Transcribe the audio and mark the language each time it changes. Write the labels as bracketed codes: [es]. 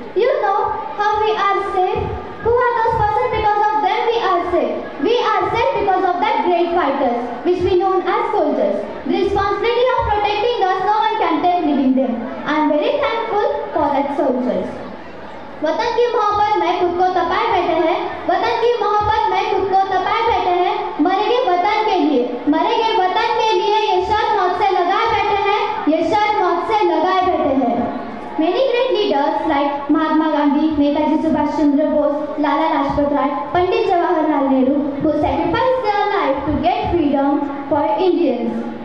[en] You know how we are safe? Who are those persons because of them we are safe? We are safe because of that great fighters, which we know as soldiers. The responsibility of protecting us, no one can take leaving them. I am very thankful for that soldiers. [hi] वतन की मोहब्बत में खुद को तपाए बैठे हैं, वतन की मोहब्बत में खुद को तपाए बैठे हैं, मरेंगे वतन के लिए, मरेंगे वतन के लिए, ये शर्त मौत से लगाए बैठे हैं, ये शर्त मौत से लगाए बैठे हैं. [en] Many great leaders like Mahatma Gandhi, Netaji Subhash Chandra Bose, Lala Lajpat Rai, Pandit Jawaharlal Nehru, who sacrificed their life to get freedom for Indians.